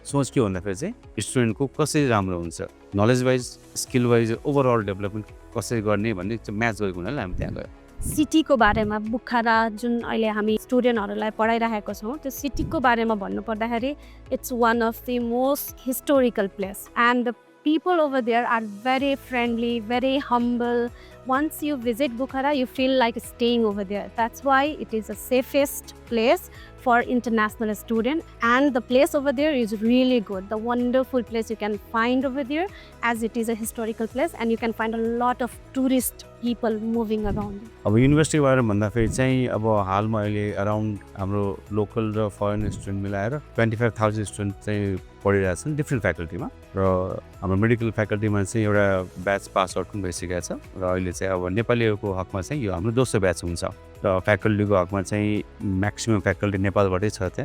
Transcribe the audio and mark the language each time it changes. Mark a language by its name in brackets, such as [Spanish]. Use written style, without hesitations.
[Nepali] सोच के भन्दाखेरि चाहिँ स्टुडेन्टको कसरी राम्रो हुन्छ, knowledge wise, skill wise, overall development कसरी गर्ने भन्ने चाहिँ म्याच गरेको हुनाले हामी त्यहाँ गयौँ. सिटीको बारेमा बुखारा जुन अहिले हामी स्टुडेन्टहरूलाई पढाइरहेको छौँ त्यो सिटीको बारेमा भन्नुपर्दाखेरि [English] It's one of the most historical place and the people over there are very friendly, very humble. Once you visit Bukhara, you feel like staying over there. That's why it is the safest place for international students, and the place over there is really good. The wonderful place you can find over there, as it is a historical place, and you can find a lot of tourist people moving around. [Nepali] अब university बारे भन्दाखेरि चाहिँ अब हालमा अहिले around हाम्रो local र foreign student मिलाएर 25,000 स्टुडेन्ट चाहिँ पढिरहेछन् डिफ्रेन्ट फ्याकल्टीमा र हाम्रो मेडिकल फ्याकल्टीमा चाहिँ एउटा ब्याच पास आउट पनि भइसकेको छ र अहिले चाहिँ अब नेपालीहरूको हकमा चाहिँ यो हाम्रो दोस्रो ब्याच हुन्छ र फ्याकल्टीको हकमा चाहिँ म्याक्सिमम फ्याकल्टी नेपालबाटै छ.